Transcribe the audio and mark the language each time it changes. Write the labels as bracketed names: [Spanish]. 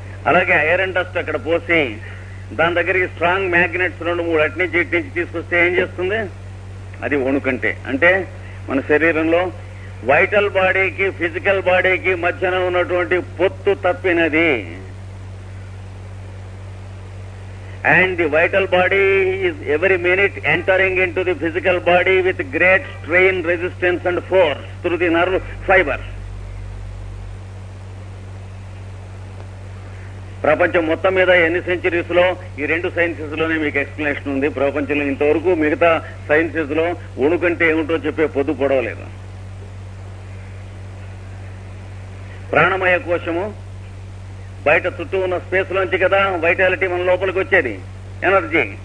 [Telugu] అలాగే iron dust అక్కడ పోసి దాని దగ్గరికి స్ట్రాంగ్ మ్యాగ్నెట్స్ 2-3 అటు నుంచి ఇటు నుంచి తీసుకొస్తే ఏం చేస్తుంది, అది వణుకంటే. అంటే మన శరీరంలో వైటల్ బాడీకి ఫిజికల్ బాడీకి మధ్యన ఉన్నటువంటి పొత్తు తప్పినది. [English] And the vital body is every minute entering into the physical body with great strain, resistance and force through the nerve fibers. [Telugu] ప్రపంచం మొత్తం మీద ఎన్ని సెంచరీస్ లో ఈ 2 సైన్సెస్ లోనే మీకు ఎక్స్ప్లెనేషన్ ఉంది. ప్రపంచంలో ఇంతవరకు మిగతా సైన్సెస్ లో వణుకంటే ఏమిటో చెప్పే పొద్దు పొడవలేదు. ప్రాణమయ కోశము బయట చుట్టూ ఉన్న స్పేస్ లోంచి కదా వైటాలిటీ మన లోపలికి వచ్చేది, ఎనర్జీ.